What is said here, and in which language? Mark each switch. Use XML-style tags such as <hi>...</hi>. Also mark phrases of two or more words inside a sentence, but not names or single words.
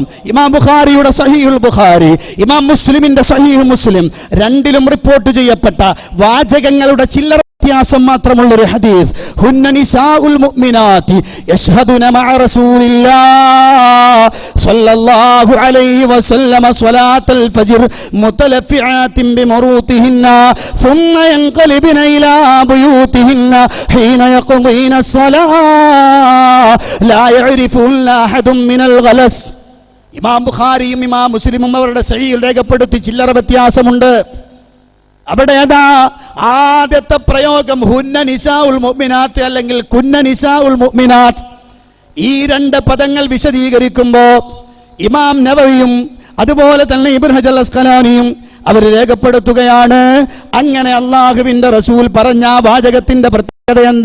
<ml>ഇമാം ബുഖാരിയുടെ സഹീഹുൽ ബുഖാരി, ഇമാം മുസ്ലിമിന്റെ സഹീഹ് മുസ്ലിം, രണ്ടിലും റിപ്പോർട്ട് ചെയ്യപ്പെട്ട വാചകങ്ങളുടെ ചില്ലറ വ്യത്യാസം മാത്രമുള്ളൊരു ഹദീസ്.</ml> <ar>هن نساء المؤمنات يشهدن مع رسول الله صلى الله عليه وسلم صلاة الفجر متلفعات بمروطهن ثم ينقلبن إلى بيوتهن حين يقضين الصلاة لا يعرفهن أحد من الغلس.</ar> <ml>ഇമാം ബുഖാരിയും ഇമാം മുസ്ലിമും അവരുടെ സഹീഹിൽ രേഖപ്പെടുത്തി ചില്ലറ വ്യത്യാസമുണ്ട്. അവിടെ അതാ ആദ്യത്തെ പ്രയോഗം</ml> <ar>هن نساء المؤمنات</ar> <ml>അല്ലെങ്കിൽ</ml> <ar>كن نساء المؤمنات.</ar> <ml>ഈ രണ്ട് പദങ്ങൾ വിശദീകരിക്കുമ്പോൾ ഇമാം നവവിയും അതുപോലെ തന്നെ ഇബ്നു ഹജർ അസ്ഖലാനിയും അവർ രേഖപ്പെടുത്തുകയാണ്, അങ്ങനെ അല്ലാഹുവിന്റെ റസൂൽ പറഞ്ഞ വാചകത്തിന്റെ പ്രത്യേകത എന്താ?</ml>